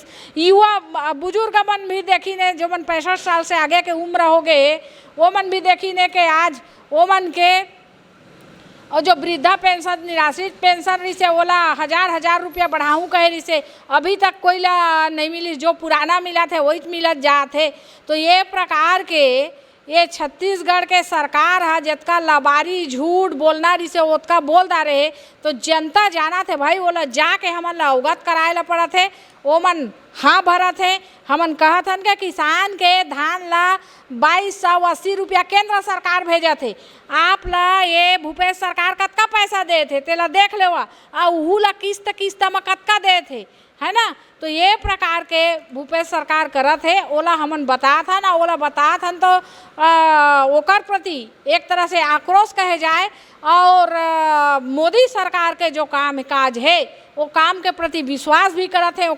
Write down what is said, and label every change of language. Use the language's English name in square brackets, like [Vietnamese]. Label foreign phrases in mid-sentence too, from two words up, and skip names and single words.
[Chhattisgarhi] युवा बुजुर्ग मन भी देखी ने जो मन 65 साल से आगे के उम्र हो गए वो मन भी देखी ने के आज वो मन के और जो वृद्धा पेंशन निराश्रित पेंशन रही से ओला 1000 रुपया बढ़ाऊँ कहे रही से, अभी तक कोई ला नहीं मिली, जो पुराना मिला थे वही मिलत जाते। तो ये प्रकार के ये छत्तीसगढ़ के सरकार है जितका लबारी झूठ बोलना रही से उतका बोलता रहे। तो जनता जाना थे भाई बोला जाके हमन ला अवगत कराए ला पड़ा थे, वो मन हाँ भरा थे। हमन कहा था कि किसान के धान ला 2280 रुपया केंद्र सरकार भेजा थे, आप ला ये भूपेश सरकार कतका पैसा पैसा दे थे तेला देख लेवा आ उहू ला किस्त किस्त में कतका दे थे, है ना। तो ये प्रकार के भूपेश सरकार करत है, ओला हमन बतात हन, ओला बतात हन तो ओकर प्रति एक तरह से आक्रोश कहे जाए और मोदी सरकार के जो काम काज है वो काम के प्रति विश्वास भी करत है।